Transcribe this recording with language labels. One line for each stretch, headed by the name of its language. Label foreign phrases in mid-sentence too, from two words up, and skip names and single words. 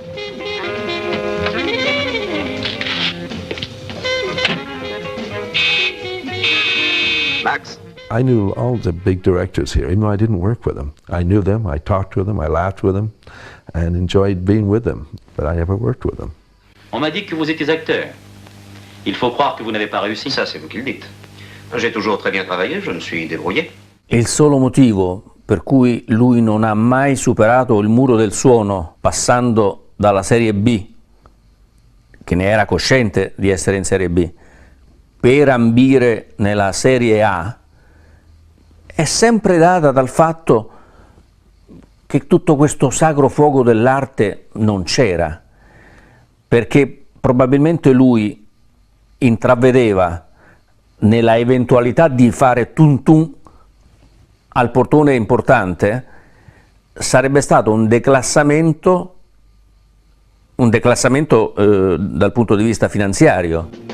English: Max? I knew all the big directors here, even though I didn't work with them. I knew them, I talked with them, I laughed with them, and enjoyed being with them, but I never worked with them.
French: On m'a dit que vous étiez acteur. Il faut croire que vous n'avez pas réussi. Ça, c'est vous qui le dites. J'ai toujours très bien travaillé, je me suis débrouillé.
Italian: Il solo motivo per cui lui non ha mai superato il muro del suono passando dalla Serie B, che ne era cosciente di essere in Serie B, per ambire nella Serie A, è sempre data dal fatto che tutto questo sacro fuoco dell'arte non c'era, perché probabilmente lui intravedeva nella eventualità di fare tum tum al portone importante sarebbe stato un declassamento dal punto di vista finanziario.